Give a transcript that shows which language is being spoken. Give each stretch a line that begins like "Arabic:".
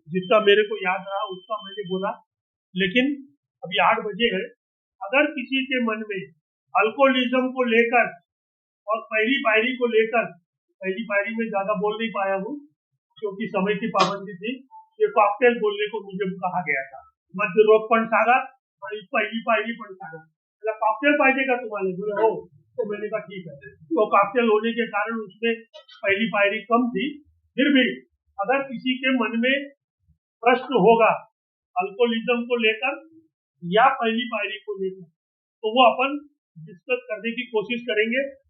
Hindi: जितना मेरे को याद रहा उसका मैंने बोला, लेकिन अभी 8 बजे है। अगर किसी के मन में अल्कोहलिज्म को लेकर और पहली पायरी को लेकर, पहली पायरी में ज्यादा बोल नहीं पाया हूँ क्योंकि समय की पाबंदी थी, ये कॉकटेल बोलने को मुझे कहा गया था।
Marathi: मध्य रोग पण सांगा आणि पहिली पायरी पण सांगा, मतलब कॉकटेल पाहिजे का तुम्हारे, बोले हो।
Hindi: तो मैंने कहा ठीक है। तो कॉकटेल होने के कारण उसमें पहली पायरी कम थी। फिर भी अगर किसी के मन में प्रश्न होगा अल्कोहलिज्म को लेकर या पहली पायरी को लेकर, तो वो अपन डिस्कस करने की कोशिश करेंगे।